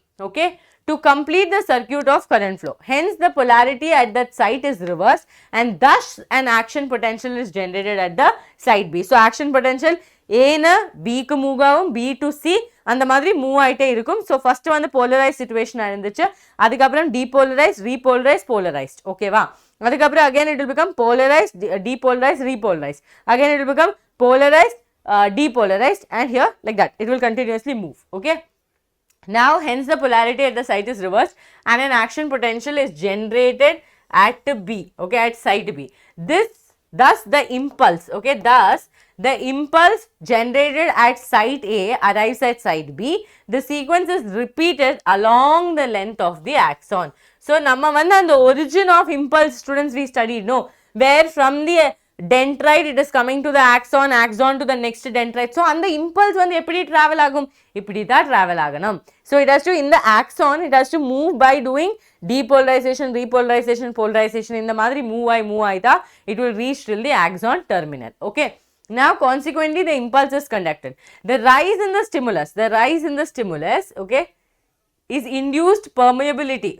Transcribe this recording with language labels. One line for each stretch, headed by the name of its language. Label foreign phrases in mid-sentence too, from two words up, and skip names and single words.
English: Okay, to complete the circuit of current flow. Hence, the polarity at that site is reversed, and thus an action potential is generated at the site B. So, action potential
Tamil: A na B ku move agum,
English: B to C and
Tamil: அந்த மாதிரி move ஆயிட்டு இருக்கும்.
English: So, first one the polarized situation
Tamil: இருந்துச்சு, அதுக்கப்புறம்
English: depolarized, repolarized, polarized. Okay va. Adukapram again it will become polarized, depolarized, repolarized. Again it will become polarized, depolarized, and here like that it will continuously move. Okay. Now, hence the polarity at the site is reversed and an action potential is generated at B, okay, at site B. Thus the impulse, okay, thus the impulse generated at site A arrives at site B. The sequence is repeated along the length of the axon. So,
Tamil: நம்ம வந்த
English: the origin of impulse students we studied, no, where from the dendrite it is coming to the axon, axon to the next dendrite. So, and the impulse when
Tamil: எப்படி travel ஆகும், எப்படி டா travel ஆகணும்.
English: So, it has to in the axon, it has to move by doing depolarization, repolarization, polarization in
Tamil: அந்த மாதிரி move ஆயிட்டா,
English: it will reach till the axon terminal. Okay. Now, consequently, the impulse is conducted. The rise in the stimulus, okay, is induced permeability.